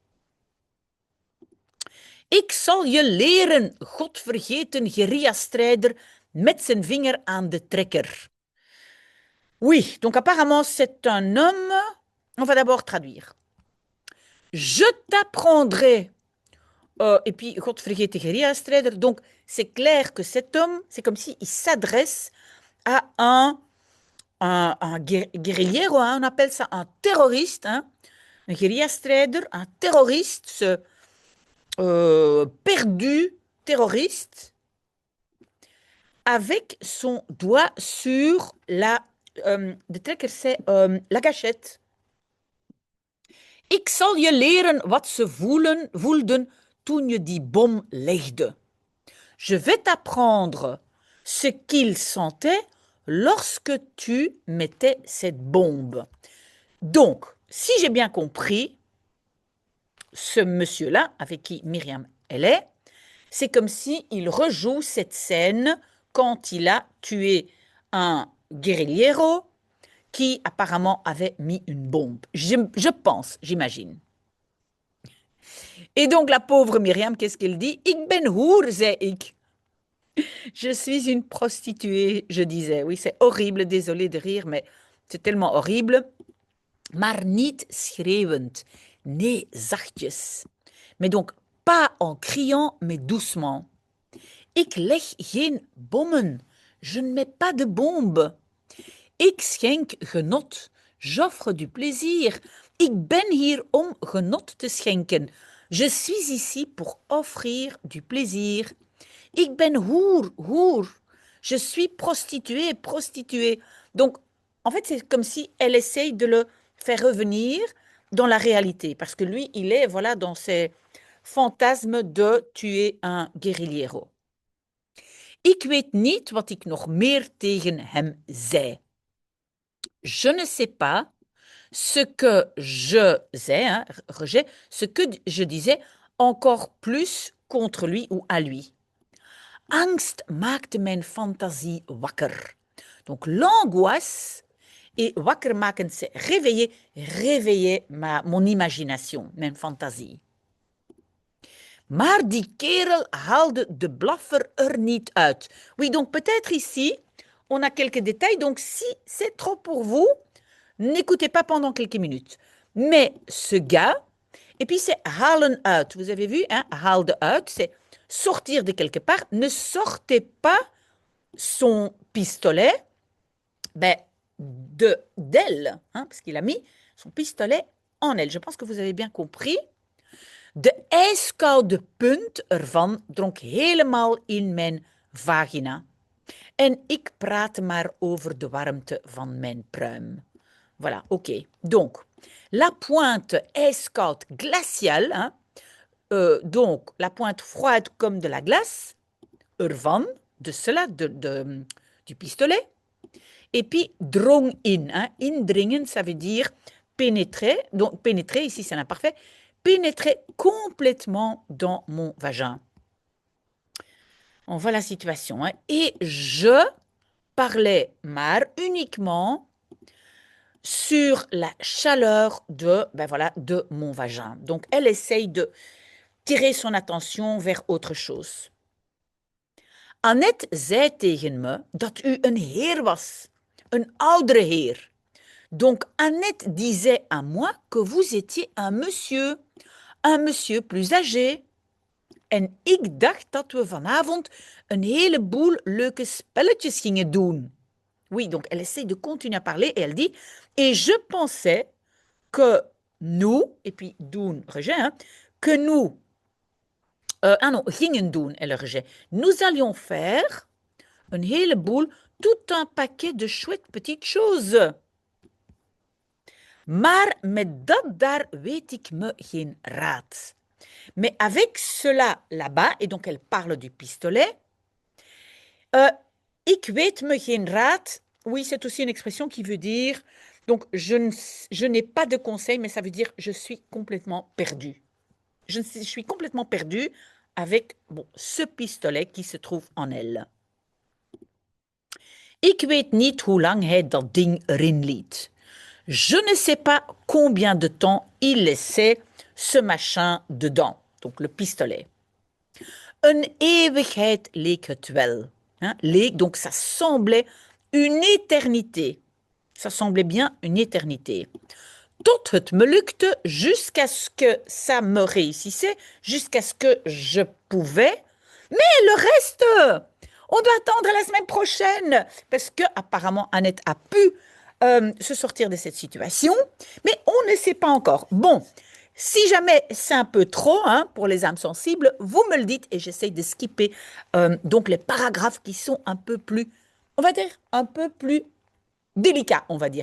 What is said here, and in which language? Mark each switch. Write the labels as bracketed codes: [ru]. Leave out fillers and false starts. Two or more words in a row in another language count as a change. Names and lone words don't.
[nl] Ik zal je leren, godvergeten guerrilla-strijder met zijn vinger aan de trekker. [fr] Oui, donc apparemment c'est un homme. On va d'abord traduire. Je t'apprendrai. Et puis, [nl] godvergeten guerrilla-strijder. [fr] Donc, c'est clair que cet homme, c'est comme s'il s'adresse à un guerriero, hein, on appelle ça un terroriste, hein, un guerrilla-strijder, un terroriste, perdu terroriste, avec son doigt sur [nl] de trekker, [fr] c'est la gâchette. [nl] Ik zal je leren wat ze voelden toen je die bom legde. [fr] Je vais t'apprendre ce qu'ils sentaient lorsque tu mettais cette bombe. Donc, si j'ai bien compris, ce monsieur-là, avec qui Myriam elle est, c'est comme s'il rejoue cette scène quand il a tué un guerrillero qui apparemment avait mis une bombe. Je pense, j'imagine. Et donc la pauvre Myriam, qu'est-ce qu'elle dit? [nl] Ik ben hoer, zei ik. [fr] Je suis une prostituée, je disais. Oui, c'est horrible, désolé de rire, mais c'est tellement horrible. [nl] Maar niet schreeuwend. Nee, zachtjes. [fr] Mais donc, pas en criant, mais doucement. [nl] Ik leg geen bommen. [fr] Je ne mets pas de bombe. [nl] Ik schenk genot. [fr] J'offre du plaisir. [nl] Ik ben hier om genot te schenken. [fr] Je suis ici pour offrir du plaisir. [nl] Ik ben hoer, hoer. [fr] Je suis prostituée, prostituée. Donc, en fait, c'est comme si elle essaye de le faire revenir dans la réalité. Parce que lui, il est, voilà, dans ses fantasmes de tuer un guerrillero. [nl] Ik weet niet wat ik nog meer tegen hem zei. [fr] Je ne sais pas ce que je disais, hein, rejet, ce que je disais encore plus contre lui ou à lui. [nl] Angst maakte mijn fantasie wakker. [fr] Donc l'angoisse et [nl] wakker maken, [fr] c'est réveiller, réveiller mon imagination, [nl] mijn fantasie. Maar die kerel haalde de blaffer er niet uit. [fr] Oui, donc peut-être ici, on a quelques détails. Donc si c'est trop pour vous, n'écoutez pas pendant quelques minutes. Mais ce gars, et puis c'est [nl] halen uit. [fr] Vous avez vu, hein, [nl] haalde uit, [fr] c'est sortir de quelque part. Ne sortez pas son pistolet d'elle, hein, parce qu'il a mis son pistolet en elle. Je pense que vous avez bien compris. [nl] De ijskoude punt ervan dronk helemaal in mijn vagina. En ik praatte maar over de warmte van mijn pruim. [fr] Voilà, ok. Donc, la pointe ijskoud glaciale, hein, donc la pointe froide comme de la glace, ervan, de cela, du pistolet. Et puis, [nl] drong in. [fr] Hein. Indringen, ça veut dire pénétrer. Donc, pénétrer, ici c'est l'imparfait. Pénétrer complètement dans mon vagin. On voit la situation. Hein. Et je parlais maar uniquement sur la chaleur de mon vagin. Donc, elle essaye de tirer son attention vers autre chose. [nl] Annette zei tegen me dat u een heer was, een oudere heer. [fr] Donc, Annette disait à moi que vous étiez un monsieur plus âgé. [nl] En ik dacht dat we vanavond een heleboel leuke spelletjes gingen doen. [fr] Oui, donc elle essaie de continuer à parler et elle dit « Et je pensais que nous, et puis doen, rejet, hein, que nous, [nl] gingen doen, [fr] elle rejet. Nous allions faire [nl] een heleboel, [fr] tout un paquet de chouettes petites choses. [nl] Maar met dat daar weet ik me geen raad. [fr] Mais avec cela là-bas, et donc elle parle du pistolet, [nl] ik weet me geen raad. [fr] Oui, c'est aussi une expression qui veut dire, donc je n'ai pas de conseil, mais ça veut dire je suis complètement perdu. Je suis complètement perdu avec ce pistolet qui se trouve en elle. [nl] Ik weet niet hoe lang hij dat ding erin liet. [fr] Je ne sais pas combien de temps il laissait ce machin dedans, donc le pistolet. [nl] Een eeuwigheid leek het wel. [fr] Hein? [nl] Leek, [fr] donc ça semblait une éternité. Ça semblait bien une éternité. [nl] Tot het me lukte, [fr] jusqu'à ce que ça me réussissait, jusqu'à ce que je pouvais. Mais le reste, on doit attendre la semaine prochaine, parce que apparemment Annette a pu se sortir de cette situation, mais on ne sait pas encore. Bon, si jamais c'est un peu trop hein, pour les âmes sensibles, vous me le dites et j'essaye de skipper donc les paragraphes qui sont un peu plus, on va dire, un peu plus délicats, on va dire.